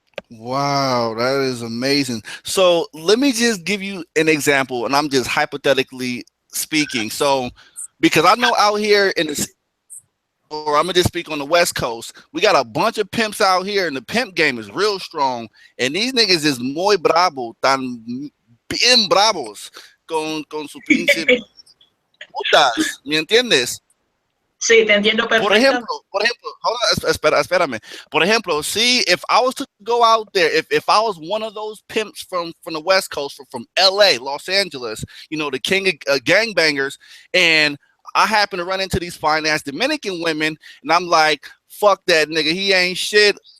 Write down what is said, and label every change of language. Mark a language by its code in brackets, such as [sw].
[en] Wow, that is amazing. So let me just give you an example, and I'm just hypothetically speaking. So, because I know out here in the, or I'm gonna just speak on the West Coast, we got a bunch of pimps out here, and the pimp game is real strong. And these niggas is [es] muy bravo, tan bien bravos con su pinche putas. ¿Me entiendes? Sí, te entiendo perfecta. Por ejemplo, [en] hold on, [es] espérame. Por ejemplo, [en] see, if I was to go out there, if I was one of those pimps from the West Coast, from LA, Los Angeles, the king of gangbangers, and I happen to run into these fine ass Dominican women, and I'm like, fuck that nigga, he ain't shit.